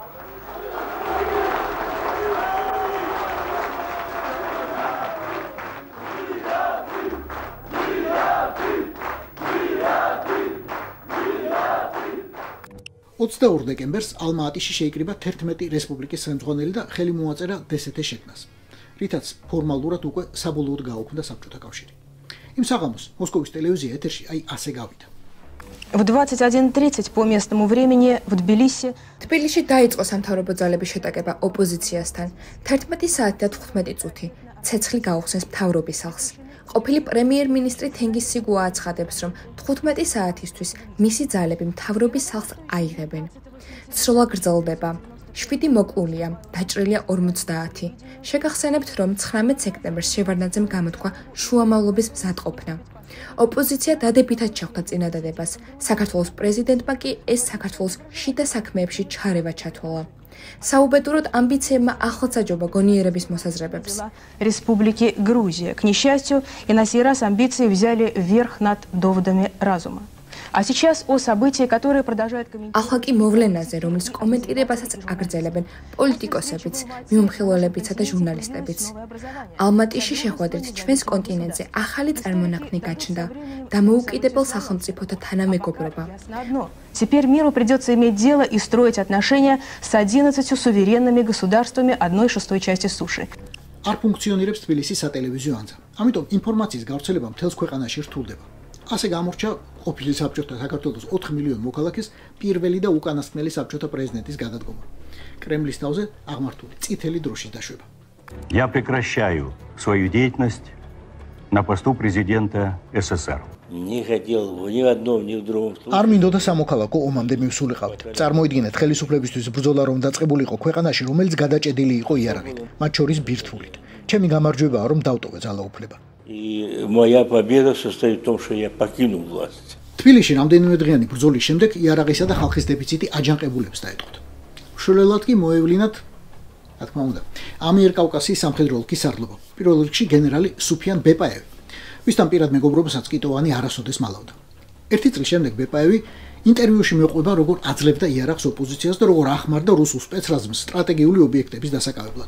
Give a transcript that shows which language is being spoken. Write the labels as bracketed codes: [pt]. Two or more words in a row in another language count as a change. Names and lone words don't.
[ka] დეკემბერს ალმა-ატიში შეიკრიბა 11 რესპუბლიკის ხელმძღვანელი და ხელი მოაწერა დსთ-ს შექმნას, რითაც ფორმალურად უკვე საბოლოოდ გაუქმდა საბჭოთა კავშირი. იმ საღამოს მოსკოვის ტელევიზია ეთერში ასე გავიდა. [ru] В 21:30 по местному времени в Тбилиси [ka] დაიწყო სამთავრობო ძალების შეტაკება ოპოზიციასთან. 11 საათი და 15 წუთი ცეცხლი გაუხსნეს მთავრობის სახლს. ყოფილი პრემიერ-მინისტრი თენგიზ სიგუა აცხადებს, რომ 15 საათისთვის მისი ძალები მთავრობის სახლს აიღებენ. სროლა გრძელდება. 7 მოკლულია, დაჭრილია 50. შეგახსენებთ, რომ 19 სექტემბერს შევარდნაძემ გამოთქვა შუამავლობის მზადყოფნა. ოპოზიცია დადებითად შეხვდა წინადადებას. საქართველოს პრეზიდენტმა კი ეს საქართველოს შიდა საქმეებში ჩარევა ჩათვალა. Საუბედუროდ ამბიციებმა ახლაც აჯობა გონიერების მოსაზრებებს. [ru] Республики Грузия. К несчастью, и на сей раз амбиции взяли верх над доводами разума. А сейчас о событии, которые продолжают комментировать. [ka] ახლა კი მოვლენაზე, რომლის კომენტირებასაც აგრძელებენ პოლიტიკოსებიც, მიმოხილველებიცა და ჟურნალისტებიც. ალმატიში შეხვედრით ჩვენს კონტინენტზე ახალი წარმონაქმნი გაჩნდა და მოუკიდებელ სახელმწიფოთა თანამეგობრობა. [ru] Теперь миру придется иметь дело и строить отношения с 11 суверенными государствами 1/6 части суши. [ka] არ ფუნქციონირებს თბილისის სატელევიზიო ანძა. ამიტომ ინფორმაციის გავრცელება მთელს ქვეყანაში რთულდება. ასე გამორჩა ყოფილი საბჭოთა საქართველოს 4 მილიონი მოქალაქის პირველი და უკანასკნელი საბჭოთა პრეზიდენტის გადადგომა. კრემლის თავზე აღმართული წითელი დროშის დაშვება. [ru] Я прекращаю свою деятельность на посту президента СССР. Не хотел ни в одном, ни в другом случае. [ka] არ მინდოდა სამოქალაქო ომამდე მივსულიყავთ. წარმოიდგინეთ ხელისუფლებისთვის ბრძოლა რომ დაწყებულიყო ქვეყანაში, რომელიც გადაჭედილი იყო იარაღით, მათ შორის ბირთვულით. ჩემი გამარჯვებაა რომ დავტოვე ძალაუფლება. [ru] И моя победа состоит в том, что я покинул власть. [ka] თბილისში რამდენიმე დღიანი ბრძოლის შემდეგ იარაღისა და ხალხის დეფიციტი აჯანყებულებს დაეთყოთ. მშველად კი მოევლინათ, რა თქმა უნდა, ამიერკავკასიის სამხედრო ოლქის სარდლობა. პირველ რიგში გენერალი სუფიან ბეპაევი, ვისთან პირად მეგობრობასაც კიტოვანი არასოდეს მალავდა. ერთი წლის შემდეგ ბეპაევი ინტერვიუში მეყვება, როგორ აძლევდა იარაღს ოპოზიციას და როგორ ახმარდა რუსულ სპეცრაზმს სტრატეგიული ობიექტების დასაკავებლად.